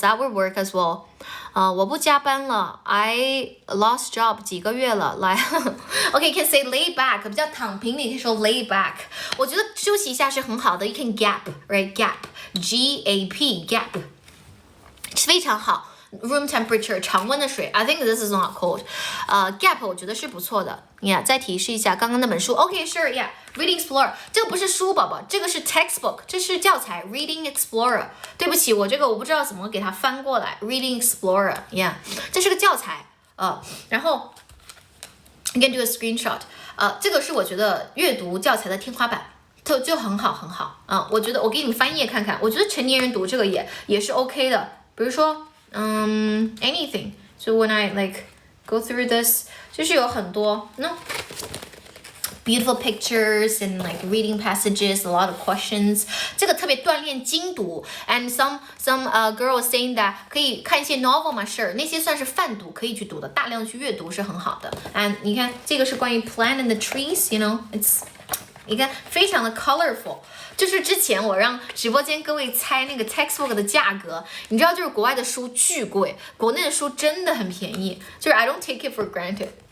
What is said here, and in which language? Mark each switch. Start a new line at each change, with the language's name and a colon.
English: That would work as well.
Chinese: 我不加班了
English: I lost job
Chinese: 几个月了
English: Okay, you can say lay back
Chinese: 比较躺平你可以说
English: lay back
Chinese: 我觉得休息一下是很好的
English: You can gap, right? Gap G-A-P Gap
Chinese: 非常好
English: Room temperature
Chinese: 常温的水
English: I think this is not cold.
Chinese: Gap 我觉得是不错的 Yeah, 再提示一下刚刚那本书
English: Okay, sure, yeah.
Chinese: Reading Explorer 这个不是书宝宝这个是 textbook 这是教材 Reading Explorer 对不起我不知道怎么给它翻过来 Reading Explorer Yeah, 这是个教材然后
English: You can do a screenshot
Chinese: 这个是我觉得阅读教材的天花板就很好我觉得我给你们翻页看看我觉得成年人读这个也是 OK 的比如说anything.
English: So when I go through this,
Chinese: 就是有很多
English: beautiful pictures and reading passages, a lot of questions.
Chinese: 这个特别锻炼精读
English: and some girls saying that
Chinese: 可以看一些 novel 嘛 sure 那些算是泛读可以去读的大量去阅读是很好的 and 你看这个是关于 plant and the trees, it's 你看非常的 colorful就是之前我让直播间各位猜那个 textbook 的价格你知道就是国外的书巨贵国内的书真的很便宜就是
English: I don't take it for granted